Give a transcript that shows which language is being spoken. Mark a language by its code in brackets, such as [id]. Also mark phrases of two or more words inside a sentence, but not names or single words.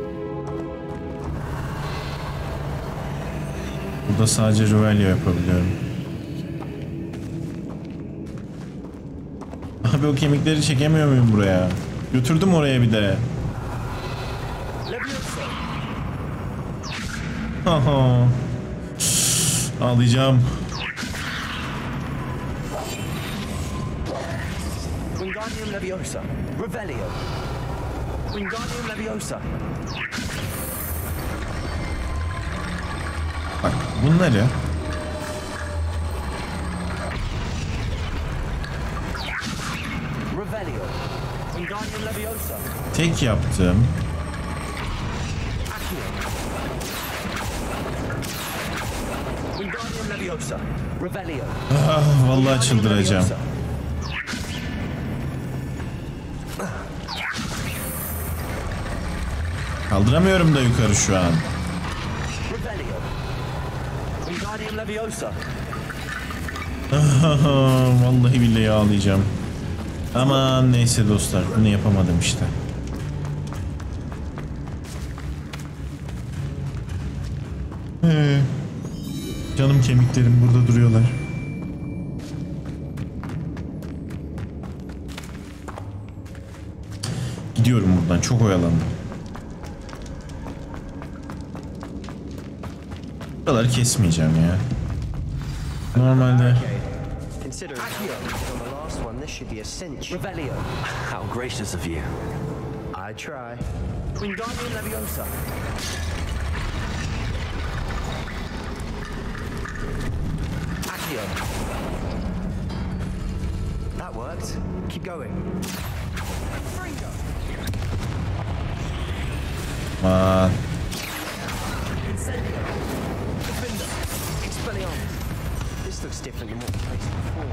[tr] Burada sadece Revelio yapabiliyorum. tabii o kemikleri çekemiyor muyum buraya? Götürdüm oraya bir de. Haha. Ağlayacağım. Wingardium Leviosa. Revelio. Wingardium Leviosa. Bak bunları Revelio. Wingardium Leviosa. tek yaptım. Wingardium Leviosa. Revelio. Ah, vallahi çıldıracağım. Kaldıramıyorum da yukarı şu an. Revelio. Wingardium Leviosa. Vallahi billahi ağlayacağım. Aman neyse dostlar, bunu yapamadım işte. Canım kemiklerim burada duruyorlar. Gidiyorum buradan, çok oyalandım. Buraları kesmeyeceğim ya. Normalde Revelio. [en] How gracious of you. I try. Wingardium Leviosa. Accio. That worked. Keep going. [tr] aman. Incendio. Defender. Expelliarmus. [en] This looks different than what we faced before.